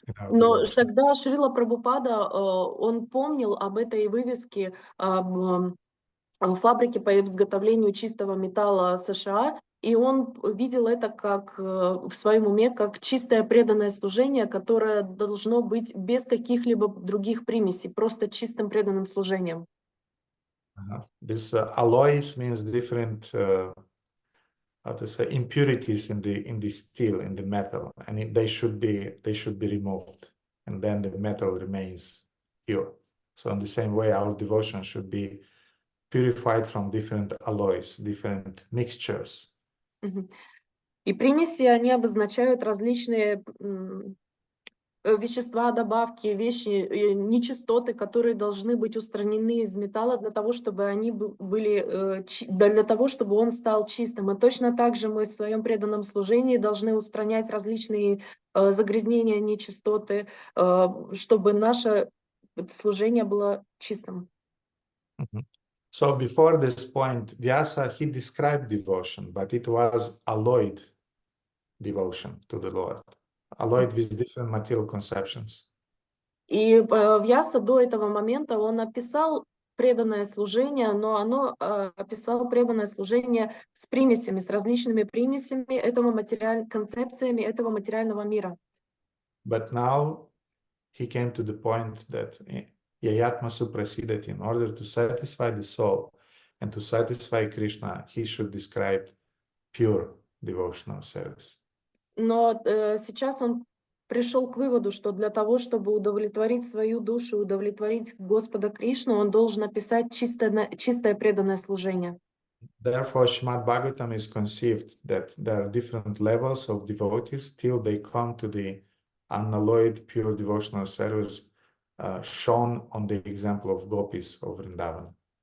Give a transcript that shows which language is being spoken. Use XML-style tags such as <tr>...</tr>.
<ru>Но тогда Шрила Прабхупада, он помнил об этой вывеске, об фабрике по изготовлению чистого металла США, и он видел это как в своем уме как чистое преданное служение, которое должно быть без каких-либо других примесей, просто чистым преданным служением.</ru> <en>This alloys means different how to say impurities in the steel, in the metal, and they should be removed, and then the metal remains pure. So in the same way, our devotion should be purified from different alloys, different mixtures.</en> <ru>И примеси, они обозначают различные вещества, добавки, вещи, нечистоты, которые должны быть устранены из металла для того, чтобы они были, для того, чтобы он стал чистым. И точно так же мы в своем преданном служении должны устранять различные загрязнения, нечистоты, чтобы наше служение было чистым.</ru> <en>So before this point, Vyasa, he described devotion, but it was alloyed devotion to the Lord, alloyed with different material conceptions.</en> <ru>И Вьяса до этого момента он описал преданное служение, но оно описал преданное служение с примесями, с различными примесями этого концепциями этого материального мира.</ru> <en>But now he came to the point that Yayatma suprasided. In order to satisfy the soul and to satisfy Krishna, he should describe pure devotional service.</en> <ru>Но сейчас он пришел к выводу, что для того, чтобы удовлетворить свою душу, удовлетворить Господа Кришну, он должен описать чистое преданное служение.</ru> <en>Therefore, Srimad Bhagavatam is conceived that there are different levels of devotees till they come to the unalloyed pure devotional service shown on the example of gopis of Vrindavan.</en>